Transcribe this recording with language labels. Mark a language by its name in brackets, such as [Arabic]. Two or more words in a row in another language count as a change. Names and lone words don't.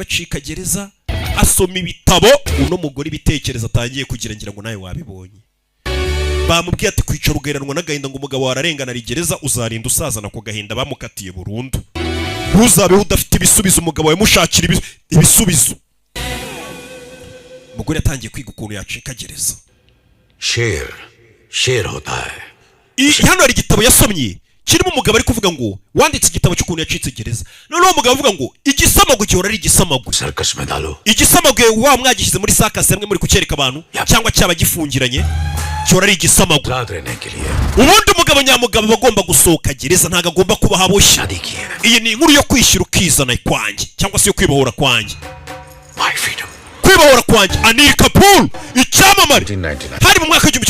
[Kinyarwanda] bacika gereza asoma ibitabo uno mugore ibitekerezo atangiye kugira ngira ngo nawe wabibonye bamubwiye ati kwicara ugeranwa n'agahinda ngo umugabo wararengana ari gereza uzarinda usazana ku gahinda bamukatiye burundu ntuzabeho udafite ibisubizo umugabo yamushakira ibisubizo umugore yatangiye kwiga ukuntu yacika gereza [Hindi] शेर होता है [Kinyarwanda] hano hari igitabo yasomye kirimo umugabo ari kuvuga ngo wanditse igitabo cy'ukuntu yacitse gereza noneho umugabo avuga ngo igisamago gihora ari igisamago [Hindi] सर्कस में डालो [Kinyarwanda] igisamago wa mwagishyize muri sakasi hamwe muri kucyereka abantu cyangwa cyaba gifungiranye gihora ari igisamago ubundi umugabo nyamugabo bagomba gusohoka gereza ntago agomba kuba haboshye iyi ni inkuru yo kwishyira ukizana kwanjye cyangwa se yo kwibohora kwanjye kwibohora kwanjye Anil Kapoor icyamamare hari mu mwaka w'igihumbi